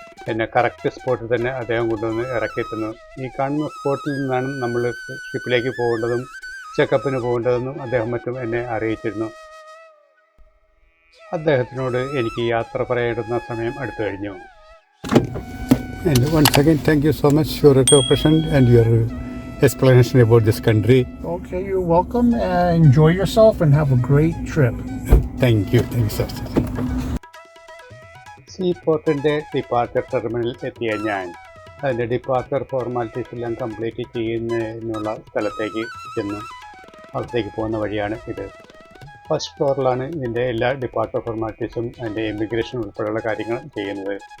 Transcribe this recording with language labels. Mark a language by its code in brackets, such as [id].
[ml] എന്നെ കറക്റ്റ് സ്പോട്ടിൽ തന്നെ അദ്ദേഹം കൊണ്ടുവന്ന് ഇറക്കിയെത്തുന്നു. ഈ കാണുന്ന സ്പോട്ടിൽ നിന്നാണ് നമ്മൾ ഷിപ്പിലേക്ക് പോകേണ്ടതും ചെക്കപ്പിന് പോകേണ്ടതെന്നും അദ്ദേഹം മറ്റും എന്നെ അറിയിച്ചിരുന്നു. അദ്ദേഹത്തിനോട് എനിക്ക് യാത്ര പറയേണ്ടുന്ന സമയം അടുത്തു കഴിഞ്ഞു. [en] And once again, thank you so much for your cooperation and your explanation about this country. Okay, you're welcome. Enjoy yourself and have a great trip. Thank you, sir. [ml] സീപോർട്ടിൻ്റെ departure ടെർമിനലിൽ എത്തിയ ഞാൻ അതിൻ്റെ ഡിപ്പാർച്ചർ ഫോർമാലിറ്റീസ് എല്ലാം complete ചെയ്യുന്നതിനുള്ള സ്ഥലത്തേക്ക് ചെന്നു. അവിടത്തേക്ക് പോകുന്ന വഴിയാണ് ഇത്. ഫസ്റ്റ് ഫ്ലോറിലാണ് ഇതിൻ്റെ എല്ലാ ഡിപ്പാർച്ചർ ഫോർമാലിറ്റീസും അതിൻ്റെ എമിഗ്രേഷൻ ഉൾപ്പെടെയുള്ള കാര്യങ്ങൾ ചെയ്യുന്നത്.